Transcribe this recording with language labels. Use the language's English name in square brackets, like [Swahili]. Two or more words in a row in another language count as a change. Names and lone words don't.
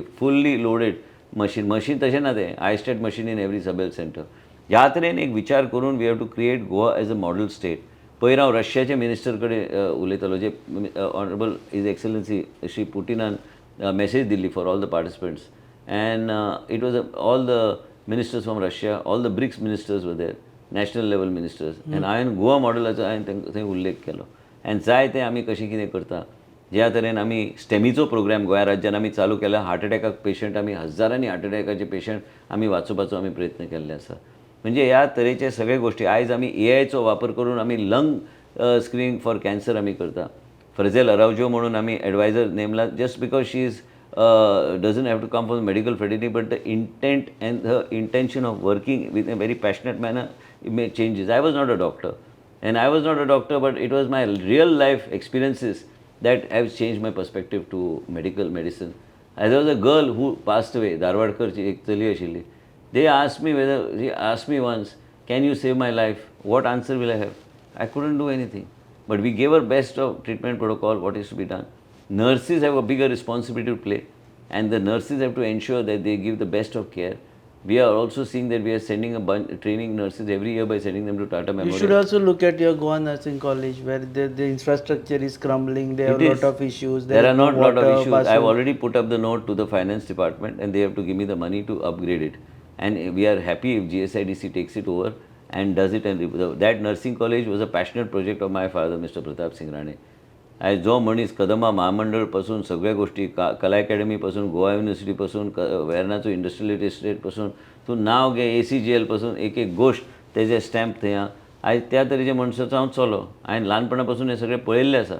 [English] fully loaded machine [Konkani] तशें ना तें [English] iState machine in every sub health centre. [Konkani] ह्या तरेन एक विचार करून [English] we have to create Goa as a model state. [Konkani] पयर हांव रशियाचे मिनिस्टर कडेन उलयतालो जे [English] honourable is excellency Shri [Konkani] पुटिनान मॅसेज दिल्ली [English] for all the participants and it was all the ministers from Russia, all the BRICS ministers were there, national level ministers. [Konkani] एंड हांवें गोवा मॉडलाचो हांवें थंय उल्लेख केलो. एंड जाय तें आमी कशें कितें करता. ज्या तरेन आमी स्टेमीचो प्रोग्राम गोंया राज्यान आमी चालू केला. हार्ट अटॅकाक पेशंट आमी हजारांनी हार्ट अटॅकाचे पेशंट आमी वाचोवपाचो आमी प्रयत्न केल्ले आसा. म्हणजे ह्या तरेचे सगळे गोश्टी आयज आमी AIचो वापर करून आमी [English] lung screening for cancer [Konkani] आमी करता. फ्रेझेल अरावजो म्हणून आमी एडवायजर नेमला [English] just because she is doesn't have to come from the medical fraternity, but the intent and the intention of working with a very passionate manner, it may changes. I was not a doctor, but it was my real life experiences that have changed my perspective to medical medicine. As there was a girl who passed away, [Konkani] Darwadkarची एक चली आशिल्ली. [English] They asked me she asked me once, can you save my life? What answer will I have? I couldn't do anything. But we gave her best of treatment protocol, what is to be done. Nurses have a bigger responsibility to play, and the nurses have to ensure that they give the best of care. We are also seeing that we are sending a bunch training nurses every year by sending them to Tata Memorial. You should also look at your Goa Nursing College where the infrastructure is crumbling. There are a lot of issues. There are not a lot of water issues. I have passing. already put up the note to the finance department and they have to give me the money to upgrade it. And we are happy if GSIDC takes it over and does it. And that nursing college was a passionate project of my father, Mr. Pratap Singh Rane. [Konkani] आयज जो मनीस कदंबा महामंडळ पासून सगळ्या गोष्टी कला अकॅडमी पासून गोवा युनिवर्सिटी पासून वेर्नाचो [English] industrial estate [Konkani] पासून तूं नांव घे ACGL पासून एक गोश्ट तेजे स्टॅम्प थंय आहा. आयज त्या तरेच्या मनशाचो हांव चलो. हांवें ल्हानपणा पासून हें सगळें पळयल्लें आसा.